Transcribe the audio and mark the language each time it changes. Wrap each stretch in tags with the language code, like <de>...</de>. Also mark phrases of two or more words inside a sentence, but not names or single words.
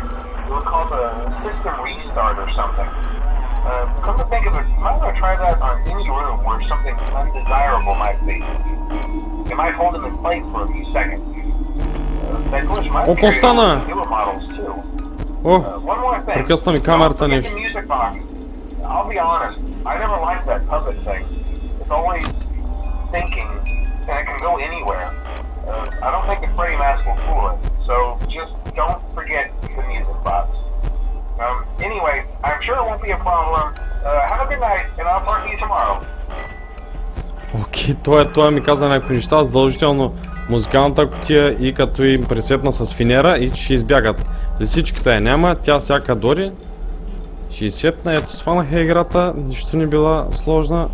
<en>It would cause a system restart or something. Come to think of it, you might want to try that on any room where something undesirable might be. It might hold him in place for a few seconds. That glitch might be on newer models too. One more thing.</en> <bg>Прекъсна ми камерата нещо.</bg> <en>I'll be honest, I never liked that puppet thing. It's always thinking, and it can go anywhere. I don't think the Freddy mask will fool it, so just don't forget the music box. I'm sure it won't be a problem. Have a good night, and I'll talk to you tomorrow.</en> <bg>Окей, той ми каза някои неща, задължително музикалната кутия и като им пресветна с финера и че ще избягат. Лисичката я няма, тя всяка дори. Ще изсветна, ето сванаха играта, нищо не била сложна.</bg>